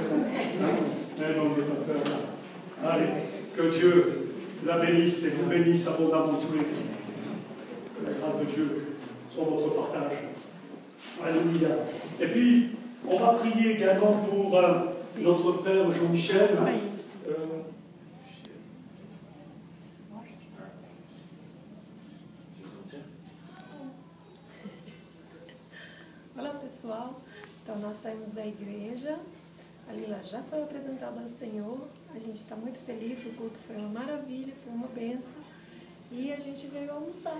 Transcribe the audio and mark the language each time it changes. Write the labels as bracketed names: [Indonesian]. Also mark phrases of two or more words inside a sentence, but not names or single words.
[French] Mais non, n'ayez pas peur. Allez, que Dieu la bénisse et vous bénisse abondamment tous les jours. Que la grâce de Dieu soit votre partage. Alléluia. Et puis, on va prier également pour notre frère Jean-Michel. [Portuguese] Olá pessoal, então nós saímos da igreja, a Lila já foi apresentada ao Senhor, a gente está muito feliz, o culto foi uma maravilha, foi uma benção e a gente veio almoçar.